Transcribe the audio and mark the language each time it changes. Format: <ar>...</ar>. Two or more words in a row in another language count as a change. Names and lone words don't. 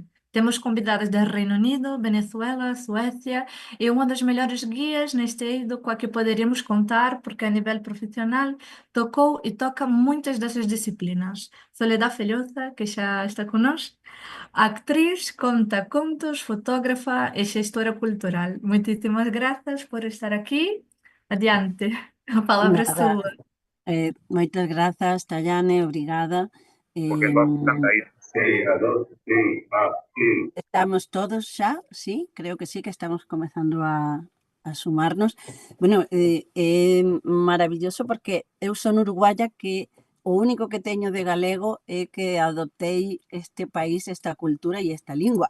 <pt>Temos convidadas do Reino Unido, Venezuela, Suécia e uma das melhores guias neste eixo com a que poderíamos contar, porque a nível profissional tocou e toca muitas dessas disciplinas. Soledad Felhoza, que já está conosco, actriz, conta contos, fotógrafa e gestora cultural. Muitíssimas graças por estar aqui. Adiante, a palavra é Nada. sua.</pt> <gl>Moitas grazas, Tayane, obrigada. Estamos todos xa, sí, creo que sí, que estamos comezando a sumarnos. Bueno, é maravilloso porque eu son uruguaya que o único que teño de galego é que adoptei este país, esta cultura e esta lingua.</gl>